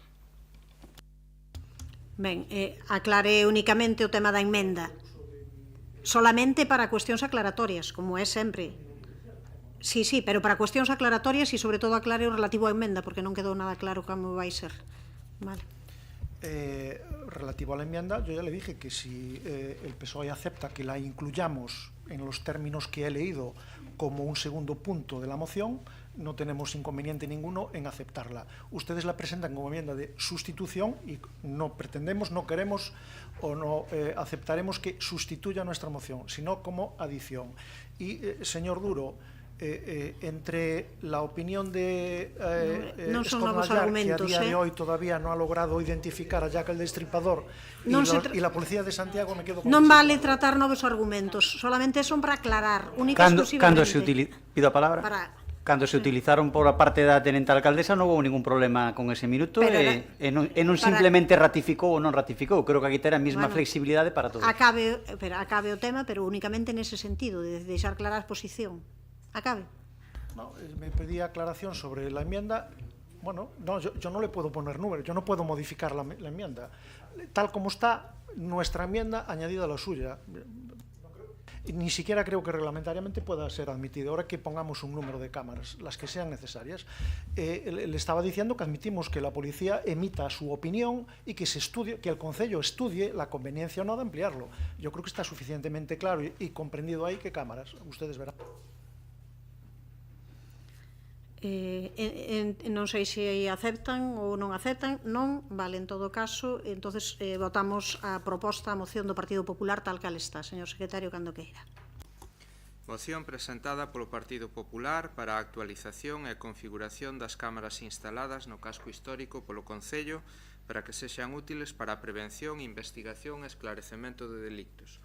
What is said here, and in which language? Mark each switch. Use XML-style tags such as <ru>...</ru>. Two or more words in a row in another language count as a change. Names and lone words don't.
<gl>Ben, aclare únicamente o tema da emenda. Solamente para cuestións aclaratorias, como é sempre. Sí, pero para cuestións aclaratorias e sobre todo aclare o relativo á emenda, porque non quedou nada claro como vai ser. Vale.</gl> <es>Relativo a la enmienda, yo ya le dije que si el PSOE acepta que la incluyamos en los términos que he leído como un segundo punto de la moción, no tenemos inconveniente ninguno en aceptarla. Ustedes la presentan como enmienda de sustitución y no pretendemos, no queremos o no aceptaremos que sustituya nuestra moción, sino como adición. Y, señor Duro, entre la opinión de Escornallar, que a día de hoy todavía no ha logrado identificar a Jack el Destripador, y la policía de Santiago, me quedo con</es> <gl>non vale tratar novos argumentos, solamente son para aclarar, única e exclusivamente. Pido a palabra. Cando se utilizaron por a parte da tenente alcaldesa non houve ningún problema con ese minuto e non simplemente ratificou ou non ratificou. Creo que aquí terá a mesma flexibilidade para todos. Acabe o tema, pero únicamente nese sentido, de deixar clara a posición. Acabe.</gl> <es>No, me pedía aclaración sobre la enmienda. Bueno, no, yo no le puedo poner número, yo no puedo modificar la enmienda. Tal como está nuestra enmienda, añadida a la suya. Ni siquiera creo que reglamentariamente pueda ser admitido. Ahora que pongamos un número de cámaras, las que sean necesarias, le estaba diciendo que admitimos que la policía emita su opinión y que se estudie, que el Concello estudie la conveniencia o no de ampliarlo. Yo creo que está suficientemente claro y comprendido ahí qué cámaras. Ustedes verán.</es> <gl>Non sei se aceptan ou non aceptan. Non, vale, en todo caso, entonces votamos a proposta, a moción do Partido Popular tal cal está. Señor secretario, cando queira. Moción presentada polo Partido Popular para a actualización e configuración das cámaras instaladas no casco histórico polo Concello para que sexan útiles para a prevención, investigación e esclarecemento de delictos.</gl>